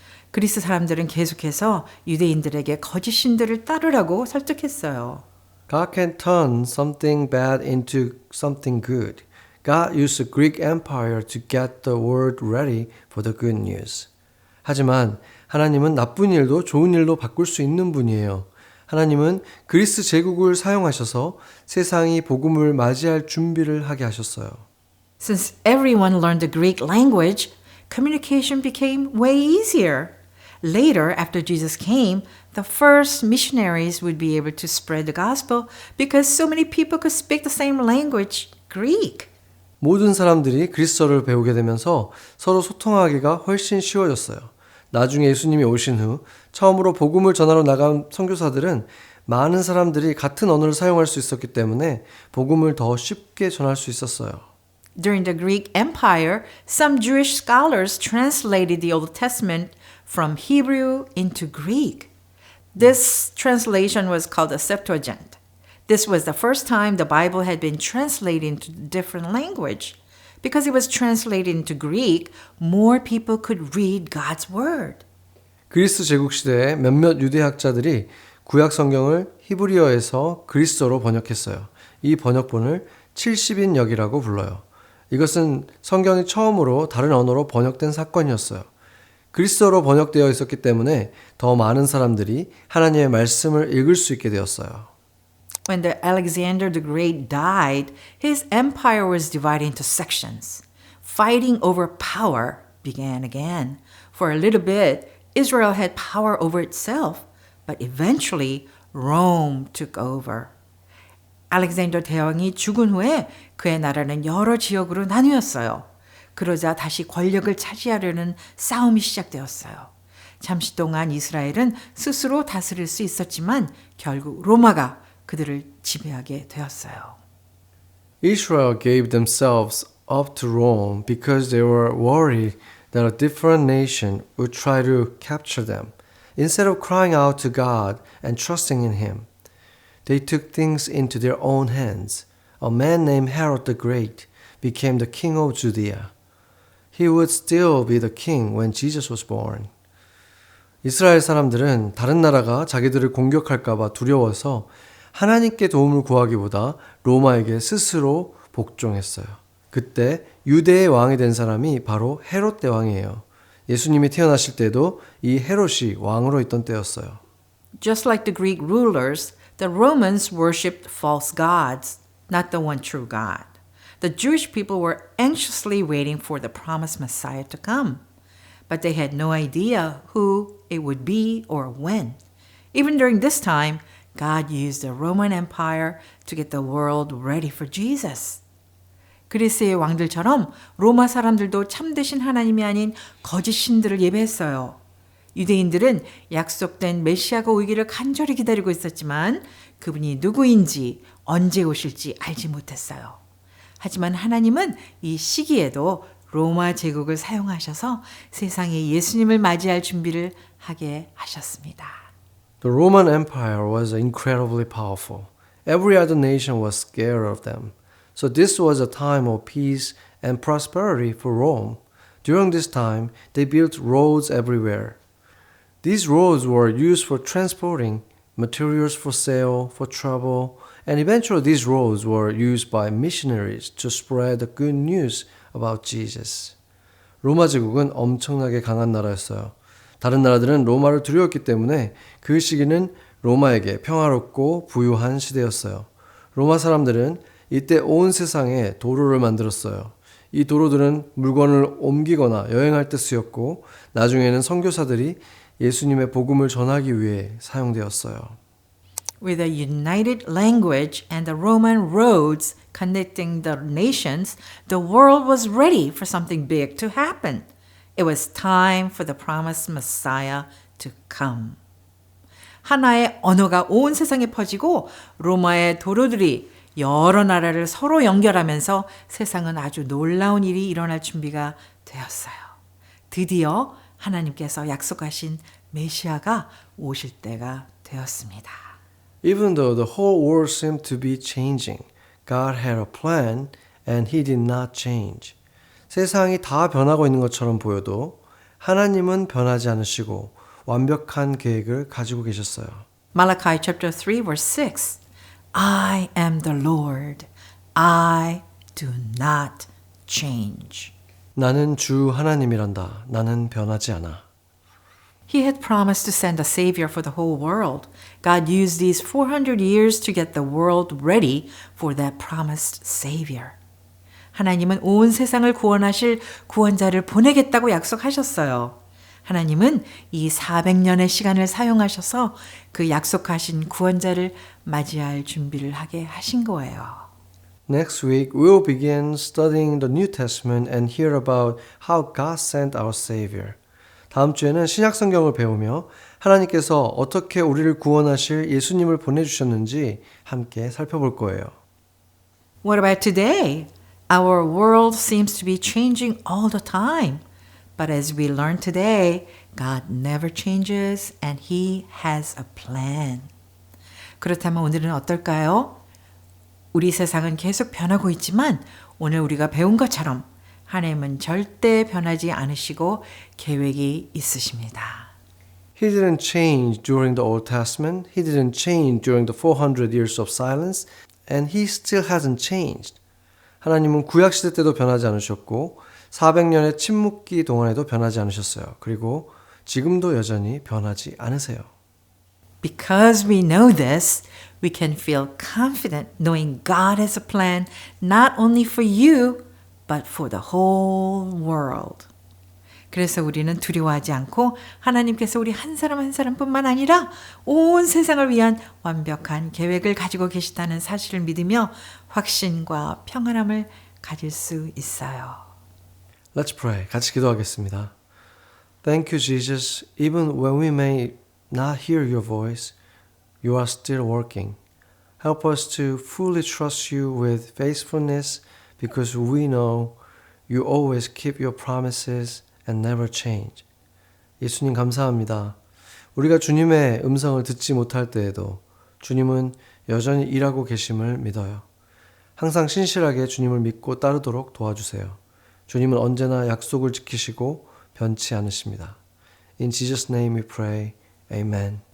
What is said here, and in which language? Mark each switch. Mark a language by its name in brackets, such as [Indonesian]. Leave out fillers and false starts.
[Korean] 그리스 사람들은 계속해서 유대인들에게 거짓 신들을 따르라고 설득했어요. [English] God can turn something bad into something good. God used the Greek Empire to get the world ready for the good news. [Korean] 하지만 하나님은 나쁜 일도 좋은 일로 바꿀 수 있는 분이에요. 하나님은 그리스 제국을 사용하셔서 세상이 복음을 맞이할 준비를 하게 하셨어요. [English] Since everyone learned the Greek language, communication became way easier. Later, after Jesus came, the first missionaries would be able to spread the gospel because so many people could speak the same language, Greek. [Korean] 모든 사람들이 그리스어를 배우게 되면서 서로 소통하기가 훨씬 쉬워졌어요. 나중에 예수님이 오신 후 처음으로 복음을 전하러 나간 선교사들은 많은 사람들이 같은 언어를 사용할 수 있었기 때문에 복음을 더 쉽게 전할 수 있었어요. [English] During the Greek Empire, some Jewish scholars translated the Old Testament from Hebrew into Greek. This translation was called the Septuagint. This was the first time the Bible had been translated into a different language. Because it was translated into Greek, more people could read God's word. [Korean] 그리스 제국 시대에 몇몇 유대학자들이 구약 성경을 히브리어에서 그리스어로 번역했어요. 이 번역본을 70인역이라고 불러요. 이것은 성경이 처음으로 다른 언어로 번역된 사건이었어요. 그리스어로 번역되어 있었기 때문에 더 많은 사람들이 하나님의 말씀을 읽을 수 있게 되었어요. [English] When Alexander the Great died, his empire was divided into sections. Fighting over power began again. For a little bit, Israel had power over itself, but eventually Rome took over. [Korean] 알렉산더 대왕이 죽은 후에 그의 나라는 여러 지역으로 나뉘었어요. 그러자 다시 권력을 차지하려는 싸움이 시작되었어요. 잠시 동안 이스라엘은 스스로 다스릴 수 있었지만 결국 로마가 그들을 지배하게 되었어요. [English] Israel gave themselves up to Rome because they were worried that a different nation would try to capture them. Instead of crying out to God and trusting in Him, they took things into their own hands. A man named Herod the Great became the king of Judea. He would still be the king when Jesus was born. [Korean] 이스라엘 사람들은 다른 나라가 자기들을 공격할까봐 두려워서 하나님께 도움을 구하기보다 로마에게 스스로 복종했어요. 그때 유대의 왕이 된 사람이 바로 헤롯 대왕이에요. 예수님이 태어나실 때도 이 헤롯이 왕으로 있던 때였어요. [English] Just like the Greek rulers, the Romans worshipped false gods, not the one true God. The Jewish people were anxiously waiting for the promised Messiah to come, but they had no idea who it would be or when. Even during this time, God used the Roman Empire to get the world ready for Jesus. [Korean] 그리스의 왕들처럼 로마 사람들도 참되신 하나님이 아닌 거짓 신들을 예배했어요. 유대인들은 약속된 메시아가 오기를 간절히 기다리고 있었지만 그분이 누구인지 언제 오실지 알지 못했어요. 하지만 하나님은 이 시기에도 로마 제국을 사용하셔서 세상에 예수님을 맞이할 준비를 하게 하셨습니다. [English] The Roman Empire was incredibly powerful. Every other nation was scared of them. So this was a time of peace and prosperity for Rome. During this time, they built roads everywhere. These roads were used for transporting materials for sale, for travel, and eventually these roads were used by missionaries to spread the good news about Jesus. [Korean] 로마 제국은 엄청나게 강한 나라였어요. 다른 나라들은 로마를 두려웠기 때문에 그 시기는 로마에게 평화롭고 부유한 시대였어요. 로마 사람들은 이때 온 세상에 도로를 만들었어요. 이 도로들은 물건을 옮기거나 여행할 때 쓰였고 나중에는 선교사들이 예수님의 복음을 전하기 위해 사용되었어요. [English] With a united language and the Roman roads connecting the nations, the world was ready for something big to happen. It was time for the promised Messiah to come. [Korean] 하나의 언어가 온 세상에 퍼지고 로마의 도로들이 여러 나라를 서로 연결하면서 세상은 아주 놀라운 일이 일어날 준비가 되었어요. 드디어 하나님께서 약속하신 메시아가 오실 때가 되었습니다. [English] Even though the whole world seemed to be changing, God had a plan and He did not change. [Korean] 세상이 다 변하고 있는 것처럼 보여도 하나님은 변하지 않으시고 완벽한 계획을 가지고 계셨어요. [English] Malachi chapter 3 verse 6. I am the Lord. I do not change. [Korean] 나는 주 하나님이란다. 나는 변하지 않아. [English] He had promised to send a savior for the whole world. God used these 400 years to get the world ready for that promised savior. [Korean] 하나님은 온 세상을 구원하실 구원자를 보내겠다고 약속하셨어요. 하나님은 이 400년의 시간을 사용하셔서 그 약속하신 구원자를 맞이할 준비를 하게 하신 거예요. [English] Next week, we'll begin studying the New Testament and hear about how God sent our Savior. [Korean] 다음 주에는 신약 성경을 배우며 하나님께서 어떻게 우리를 구원하실 예수님을 보내주셨는지 함께 살펴볼 거예요. [English] What about today? Our world seems to be changing all the time. But as we learn today, God never changes and He has a plan. [Korean] 그렇다면 오늘은 어떨까요? 우리 세상은 계속 변하고 있지만 오늘 우리가 배운 것처럼 하나님은 절대 변하지 않으시고 계획이 있으십니다. [English] He didn't change during the Old Testament. He didn't change during the 400 years of silence. And He still hasn't changed. [Korean] 하나님은 구약시대 때도 변하지 않으셨고 400년의 침묵기 동안에도 변하지 않으셨어요. 그리고 지금도 여전히 변하지 않으세요. [English] Because we know this, we can feel confident knowing God has a plan not only for you, but for the whole world. [Korean] 그래서 우리는 두려워하지 않고 하나님께서 우리 한 사람 한 사람뿐만 아니라 온 세상을 위한 완벽한 계획을 가지고 계시다는 사실을 믿으며 확신과 평안함을 가질 수 있어요. [English] Let's pray. [Korean] 같이 기도하겠습니다. [English] Thank you, Jesus. Even when we may not hear your voice, you are still working. Help us to fully trust you with faithfulness because we know you always keep your promises and never change. [Korean] 예수님 감사합니다. 우리가 주님의 음성을 듣지 못할 때에도 주님은 여전히 일하고 계심을 믿어요. 항상 신실하게 주님을 믿고 따르도록 도와주세요. 주님은 언제나 약속을 지키시고 변치 않으십니다. [English] In Jesus' name we pray. Amen.